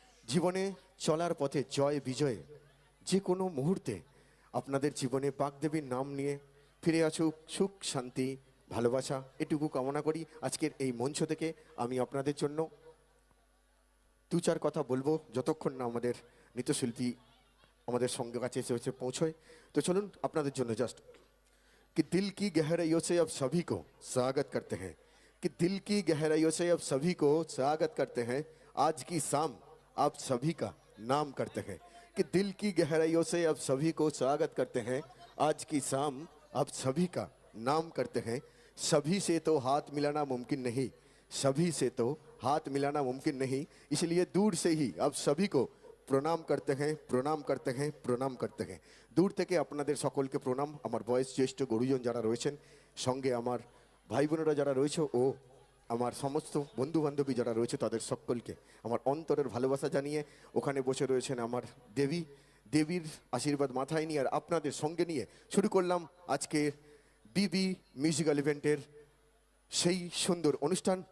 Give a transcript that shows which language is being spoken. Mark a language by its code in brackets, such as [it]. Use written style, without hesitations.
[bn] জীবনে চলার পথে জয় বিজয়ে যে কোনো মুহূর্তে আপনাদের জীবনে বাগদেবীর নাম নিয়ে ফিরে আসুক সুখ, শান্তি, ভালোবাসা, এটুকু কামনা করি। আজকের এই মঞ্চ থেকে আমি আপনাদের জন্য দু চার কথা বলবো, যতক্ষণ না আমাদের নৃত্যশিল্পী আমাদের সঙ্গে কাছে এসে পৌঁছয়। তো চলুন আপনাদের জন্য জাস্ট [hi] कि दिल की गहराइयों से अब सभी को स्वागत करते हैं, कि दिल की गहराइयों से अब सभी को स्वागत करते हैं, आज की शाम आप सभी का नाम करते हैं, कि दिल की गहराइयों से अब सभी को स्वागत करते हैं, आज की शाम आप सभी का नाम करते हैं। सभी से तो हाथ मिलाना मुमकिन नहीं, सभी से तो हाथ मिलाना मुमकिन नहीं, इसलिए दूर से ही आप सभी को [bn] প্রণাম করতে [hi] हैं, প্রণাম করতে हैं, প্রণাম করতে हैं। [bn] দূর থেকে আপনাদের সকলকে প্রণাম। আমার বয়স জ্যেষ্ঠ গুরুজন যারা রয়েছেন, সঙ্গে আমার ভাই বোনেরা যারা রয়েছে ও আমার সমস্ত বন্ধু বান্ধবী যারা রয়েছে, তাদের সকলকে আমার অন্তরের ভালোবাসা জানিয়ে ওখানে বসে রয়েছেন আমার দেবী, দেবীর আশীর্বাদ মাথায় নিয়ে আর আপনাদের সঙ্গে নিয়ে শুরু করলাম আজকে বিবি মিউজিক্যাল ইভেন্টের সেই সুন্দর অনুষ্ঠান।